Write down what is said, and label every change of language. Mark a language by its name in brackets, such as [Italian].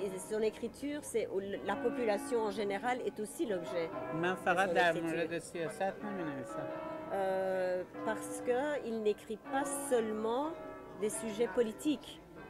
[French] Son écriture, la population en général est aussi l'objet. [Persian] من فقط در مورد سیاست نمی‌نویسم. [French] Parce qu'il n'écrit pas seulement des sujets politiques.